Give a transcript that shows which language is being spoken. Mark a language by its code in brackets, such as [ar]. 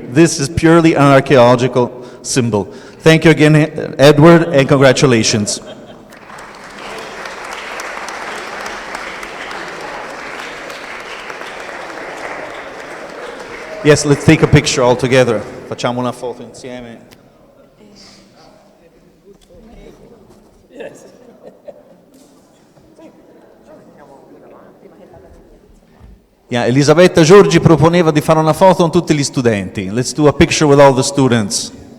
[en] This is purely an archaeological symbol. Thank you again, Edward, and congratulations. Yes, let's take a picture all together. [it] Facciamo una foto insieme. Yeah, Elisabetta Giorgi proponeva di fare una foto con tutti gli studenti. [en] Let's do a picture with all the students.